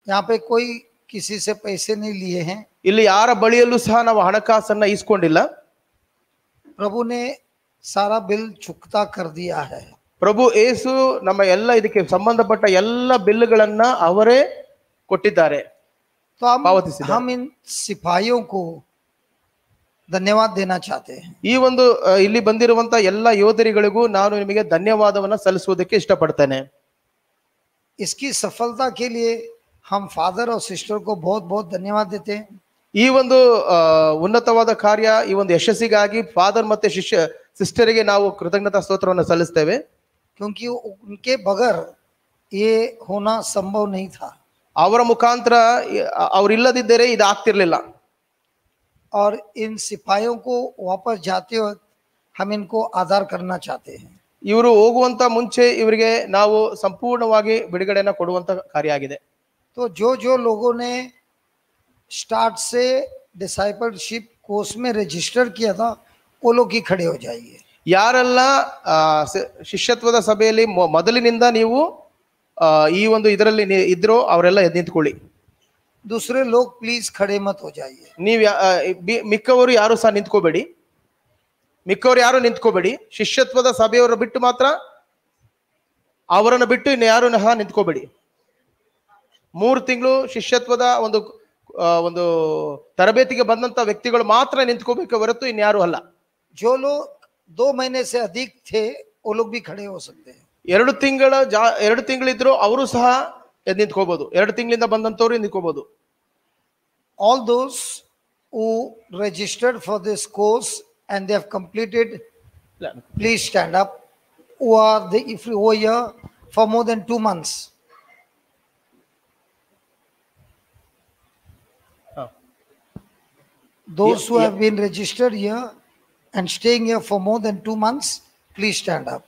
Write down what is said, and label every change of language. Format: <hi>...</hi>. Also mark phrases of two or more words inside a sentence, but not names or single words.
<hi>यहाँ पे कोई किसी से पैसे नहीं लिए हैं।</hi> <kn>ಇಲ್ಲಿ ಯಾರ ಬಳಿಯಲ್ಲೂ ಸಹ ನಾವು ಹಣಕಾಸನ್ನ ಇಸ್ಕೊಂಡಿಲ್ಲ.</kn> <hi>प्रभु ने सारा बिल चुकता कर दिया है.</hi> <kn>ಪ್ರಭು ಯೇಸು ನಮ್ಮ ಎಲ್ಲ ಇದಕ್ಕೆ ಸಂಬಂಧಪಟ್ಟ ಎಲ್ಲ ಬಿಲ್ಗಳನ್ನ ಅವರೇ ಕೊಟ್ಟಿದ್ದಾರೆ, ಪಾವತಿಸಿದ್ದಾರೆ.</kn> <hi>हम इन सिपाहियों को धन्यवाद देना चाहते हैं.</hi> <kn>ಈ ಒಂದು ಇಲ್ಲಿ ಬಂದಿರುವಂತ ಎಲ್ಲ ಯೋಧರಿಗಳಿಗೂ ನಾನು ನಿಮಗೆ ಧನ್ಯವಾದವನ್ನ ಸಲ್ಲಿಸುವುದಕ್ಕೆ ಇಷ್ಟಪಡ್ತೇನೆ.</kn> <hi>इसकी सफलता के लिए हम फादर और सिस्टर को बहुत बहुत धन्यवाद देते हैं.</hi> <kn>ಈ ಒಂದು ಉನ್ನತವಾದ ಕಾರ್ಯ, ಈ ಒಂದು ಯಶಸ್ಸಿಗಾಗಿ ಫಾದರ್ ಮತ್ತೆ ಸಿಸ್ಟರಿಗೆ ನಾವು ಕೃತಜ್ಞತಾ ಸ್ತೋತ್ರವನ್ನು ಸಲ್ಲಿಸ್ತೇವೆ.</kn> <hi>क्योंकि उनके बगैर ये होना संभव नहीं था.</hi> <kn>ಅವರ ಮುಖಾಂತರ ಅವರಿಲ್ಲದಿದ್ದರೆ ಇದು ಆಗ್ತಿರ್ಲಿಲ್ಲ.</kn> <hi>और इन सिपाहियों को वापस जाते वक्त हम इनको आदर करना चाहते हैं.</hi> <kn>ಇವರು ಹೋಗುವಂತ ಮುಂಚೆ ಇವರಿಗೆ ನಾವು ಸಂಪೂರ್ಣವಾಗಿ ಬಿಡುಗಡೆನ ಕೊಡುವಂತ ಕಾರ್ಯ ಆಗಿದೆ.</kn> <hi>तो जो लोगों ने स्टार्ट से</hi> <en>discipleship course</en> <hi>में रजिस्टर किया था वो लोग ही खड़े हो जाइए.</hi> <kn>ಯಾರೆಲ್ಲ ಶಿಷ್ಯತ್ವದ ಸಭೆಯಲ್ಲಿ ಮೊದಲಿನಿಂದ ನೀವು ಈ ಒಂದು ಇದರಲ್ಲಿ ಇದ್ರೋ ಅವರೆಲ್ಲ ಎದ್ದು ನಿಂತ್ಕೊಳ್ಳಿ.</kn> <hi>दूसरे लोग प्लीज खड़े मत हो जाइए.</hi> <kn>ನೀವು ಮಿಕ್ಕವರು ಯಾರು ಸಹ ನಿಂತ್ಕೋಬೇಡಿ, ಮಿಕ್ಕವರು ಯಾರು ನಿಂತ್ಕೋಬೇಡಿ. ಶಿಷ್ಯತ್ವದ ಸಭೆಯವರು ಬಿಟ್ಟು ಮಾತ್ರ, ಅವರನ್ನು ಬಿಟ್ಟು ಇನ್ನು ಯಾರು ನಿಂತ್ಕೋಬೇಡಿ. 3 ತಿಂಗಳು ಶಿಷ್ಯತ್ವದ ಒಂದು ತರಬೇತಿಗೆ ಬಂದಂತ ವ್ಯಕ್ತಿಗಳು ಮಾತ್ರ ನಿಂತ್ಕೋಬೇಕು ಹೊರತು ಇನ್ಯಾರು ಅಲ್ಲ.</kn> <hi>जो लोग 2 महीने से अधिक थे वो लोग भी खड़े हो सकते हैं.</hi> <kn>2 ತಿಂಗಳಿದ್ರು ಅವರು ಸಹ ಎದ್ದು ನಿಂತ್ಕೋಬಹುದು. 2 ತಿಂಗಳಿಂದ ಬಂದಂತವ್ರು ನಿಂತ್ಕೋಬಹುದು.</kn> <en>All those who registered for this course and they have completed, please stand up. Who are the if you were here for more than 2 months. Those who have been registered here and staying here for more than 2 months, please stand up.</en>